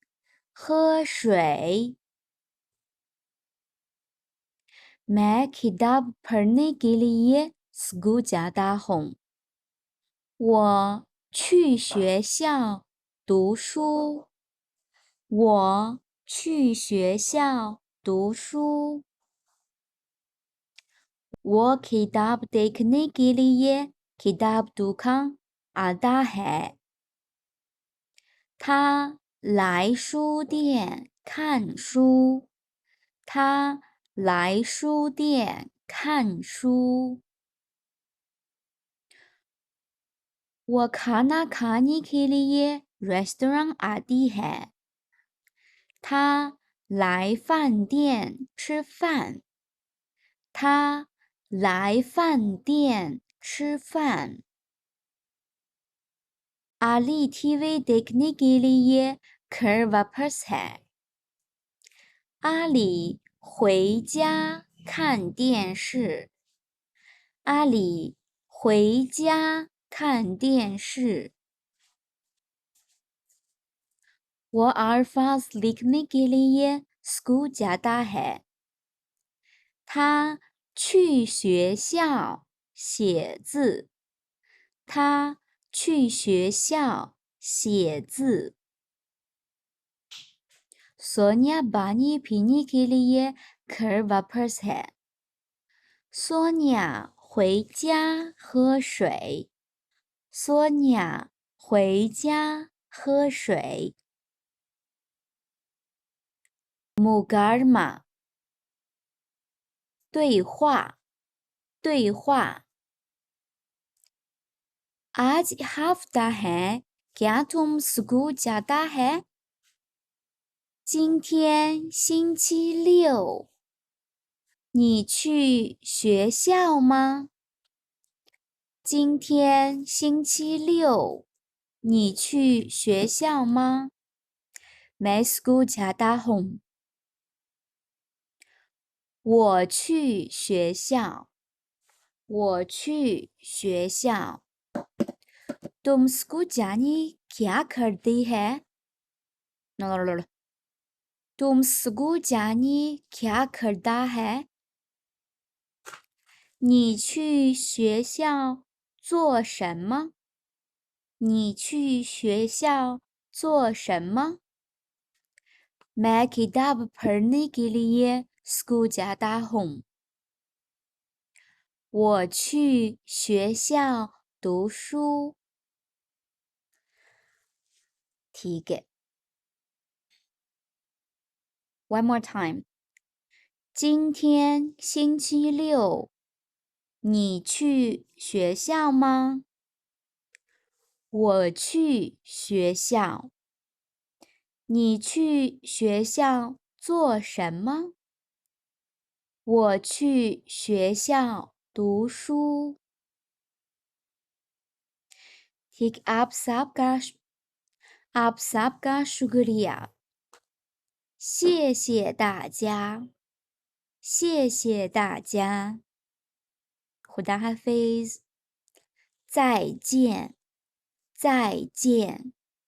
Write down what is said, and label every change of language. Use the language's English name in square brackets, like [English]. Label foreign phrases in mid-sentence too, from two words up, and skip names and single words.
[Hindi] मैं किताब पढ़ने के लिए स्कूल जाता हूँ [Chinese] 我去学校读书我 [Hindi] किताब देखने के लिए किताब दुकान आता है [Chinese] 他来书店看书我 [Hindi] खाना खाने के लिए रेस्टोरेंट आती है [Chinese] 他来饭店吃饭 [Hindi] आली TV देखने के लिए घर वापस है [Chinese] 阿里回家看电视 [Hindi] 我 अल्फाज लिखने के लिए स्कूल जाता है [Chinese] 他去学校写字 [Hindi] सोनिया पानी पीने के लिए घर वापस है [Chinese] 索尼娅回家喝水索尼娅回家喝水。穆嘎尔玛，对话，对话。 [Hindi] आज हफ्ता है, क्या तुम स्कूल जाता है? [Chinese] 今天星期六，你去学校吗？今天星期六，你去学校吗 ？ [Hindi] मैं स्कूल जाता हूँ。 [Chinese] 我去学校，我去学校。 [Hindi] तुम स्कूल जाने क्या करती है? तुम स्कूल जाने क्या करता है? [Chinese] 你去学校做什么？你去学校做什么 [Hindi] ？मैं किताब पढ़ने के लिए स्कूल जाता हूँ。 [Chinese] 我去学校读书。 [Hindi] ठीक है। [English] One more time。 [Chinese] 今天星期六，你去学校吗？我去学校。你去学校做什么？我去学校读书。 [Hindi] ठीक आप सबका शुक्रिया。 [Chinese] 谢谢大家，谢谢大家。 [Hindi] खुदा हाफिज़， [Chinese] 再见，再见。